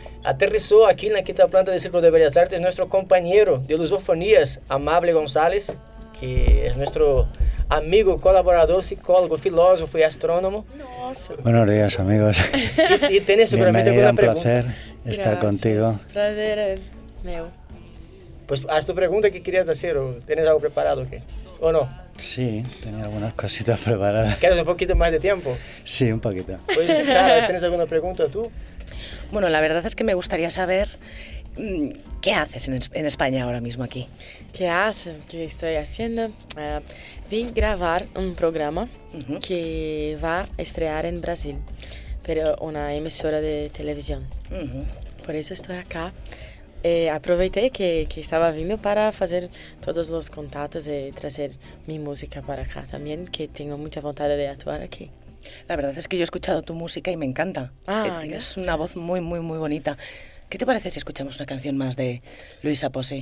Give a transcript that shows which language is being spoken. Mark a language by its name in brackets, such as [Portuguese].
[Portuguese] Aterrissou aqui na quinta planta do Círculo de Belas Artes nosso companheiro de lusofonias, Amable Gonzalez, que é nosso amigo, colaborador, psicólogo, filósofo e astrônomo. Nossa! [Spanish] Buenos días, amigos. [Portuguese] E tem seguramente alguma pergunta. É um prazer estar contigo. Prazer é meu. [Spanish] Pues haz tu pregunta que querías hacer, ¿o tienes algo preparado o qué? ¿O no? Sí, tenía algunas cositas preparadas. ¿Quieres un poquito más de tiempo? Sí, un poquito. Pues Sara, ¿tienes alguna pregunta tú? Bueno, la verdad es que me gustaría saber qué haces en España ahora mismo aquí. ¿Qué haces? ¿Qué estoy haciendo? Vim grabar un programa que va a estrear en Brasil, pero una emisora de televisión. Por eso estoy acá. [Portuguese] Aproveitei que estava vindo para fazer todos os contatos e trazer minha música para cá também, que tenho muita vontade de atuar aqui. A verdade é que eu escuchado tua música e [Spanish] me encanta. Ah, [Portuguese] tens uma voz muito, muito, muito bonita. O que te parece se escuchamos uma canção mais de Luiz Aposse?